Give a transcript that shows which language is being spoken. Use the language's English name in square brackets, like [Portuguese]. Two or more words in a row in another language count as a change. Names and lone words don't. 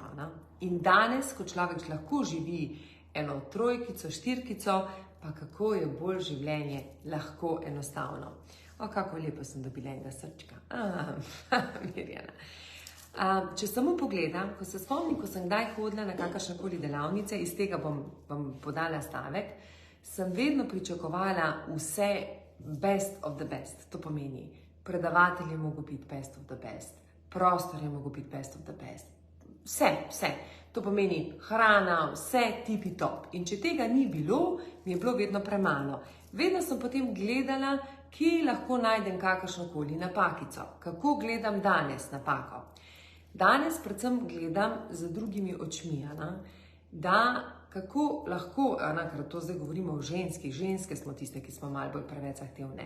[Slovenian] In danes, ko človek lahko živi eno trojkico, štirkico, pa kako je bolj življenje lahko enostavno. Kako lepo sem dobila enega srčka. Mirjana. Če samo pogledam, ko se spomnim, ko sem kdaj hodila na kakršnekoli delavnice, iz tega bom podala stavek, sem vedno pričakovala vse [English] best of the best. [Slovenian] To pomeni, predavatelj je mogel biti [English] best of the best, [Slovenian] prostor je mogel biti [English] best of the best, [Slovenian] vse. To pomeni hrana, vse tipi top. In če tega ni bilo, mi je bilo vedno premalo. Vedno sem potem gledala, kje lahko najdem kakršnokoli napakico. Kako gledam danes napako? Danes predvsem gledam z drugimi očmi, da kako lahko, ker to zdaj govorimo o ženske smo tiste, ki smo malo bolj preveč zahtevne.